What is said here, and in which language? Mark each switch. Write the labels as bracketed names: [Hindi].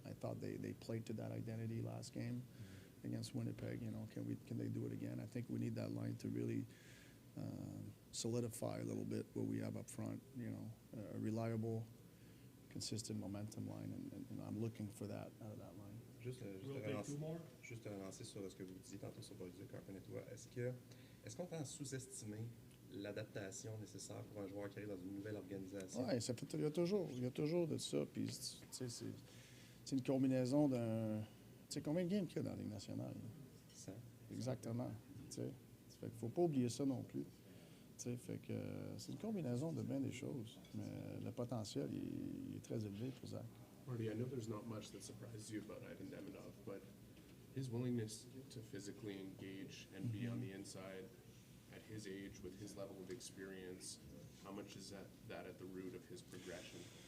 [English] I thought they played to that identity last game against Winnipeg. Can they do it again? I think we need that line to really solidify a little bit what we have up front. A reliable, consistent momentum line, and I'm looking for that out of that line. [French] Juste te relancer sur ce que vous disiez tantôt sur Bolduc, Carpin et toi. Est-ce qu'on tend à sous-estimer l'adaptation nécessaire pour un joueur qui arrive dans une nouvelle organisation? Oui, il y a toujours de ça. Puis, c'est une combinaison d'un. Tu sais, combien de games qu'il y a dans la Ligue nationale? 100. Exactement. Fait qu'il ne faut pas oublier ça non plus. Fait que c'est une combinaison de bien des choses. Mais le potentiel, il est très élevé pour Zach. [English] Marty, I know there's not much that surprises you about Ivan Demidov, but his willingness to physically engage and be on the inside at his age with his level of experience, how much is that at the root of his progression?